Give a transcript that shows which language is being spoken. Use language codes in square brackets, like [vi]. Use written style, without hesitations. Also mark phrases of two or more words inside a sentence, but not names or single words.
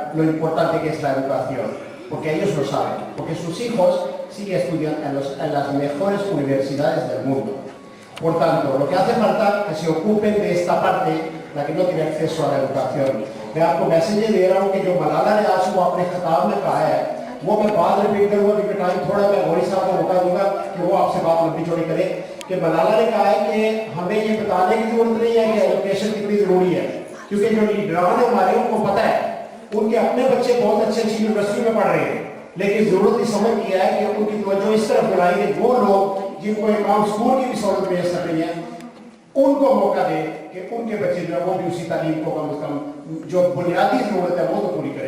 [es] lo importante que es la educación, porque ellos lo saben, porque sus hijos sí estudian en las mejores universidades del mundo. Por tanto, lo que hace falta es que se ocupen de esta parte, la que no tiene acceso a la educación. [ur] میں آپ کو میسج یہ دے رہا ہوں کہ جو ملالہ نے آج وہ اپنے خطاب میں کہا ہے، وہ میں بعد ریپیٹ کروں گا کیونکہ ٹائم تھوڑا، میں گوری صاحب کو موقع دوں گا کہ وہ آپ سے بات لمبی چوڑی کرے کہ ملالہ نے کہا ہے کہ ہمیں یہ بتانے کی ضرورت نہیں ہے کہ ایجوکیشن کتنی ضروری ہے، کیونکہ جو لیڈران ہے ہمارے، ان کو پتا ہے ان کے اپنے بچے بہت اچھی اچھی یونیورسٹی میں پڑھ رہے ہیں، لیکن ضرورت اس سمجھ کیا ہے کہ ان کی توجہ اس طرف دلائیں گے وہ لوگ جن کو امام اسکول کی بھی سہولت مل سک رہی ہے، ان کو موقع دیں کہ ان کے بچے جو ہے وہ بھی اسی تعلیم کو کم سے کم جو بنیادی ضرورت ہے وہ تو پوری کریں.